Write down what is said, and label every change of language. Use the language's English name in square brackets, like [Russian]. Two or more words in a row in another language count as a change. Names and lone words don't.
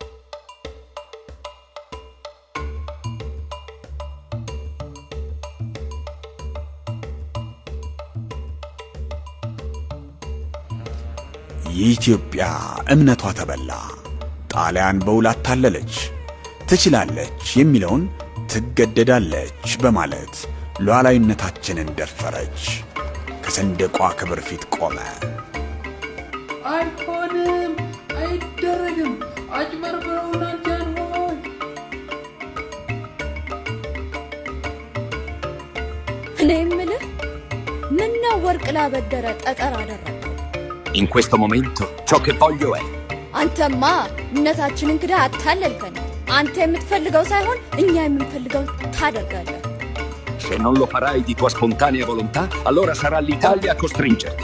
[Amharic] የኢትዮጵያ እምነቷ ተበላ። ጣሊያን በውል አታለለች። ትችላለች የሚለውን ትገደዳለች በማለት ሉዓላዊነታችንን ደፈረች። ከሰንደቋ ክብር ፊት ቆመ። አይሆንም፣ አይደረግም፣ አጭበርብረውናል ጃንሆይ። እኔ የምልህ ምነው ወርቅ ላበደረ ጠጠር አደረገው? [Italian] In questo momento ciò che voglio è [Amharic] አንተማ እምነታችንን ክዳ አታለልከን። አንተ የምትፈልገው ሳይሆን እኛ የምንፈልገው ታደርጋለህ። [Italian] Se non lo farai di tua spontanea volontà, allora sarà l'Italia a costringerti.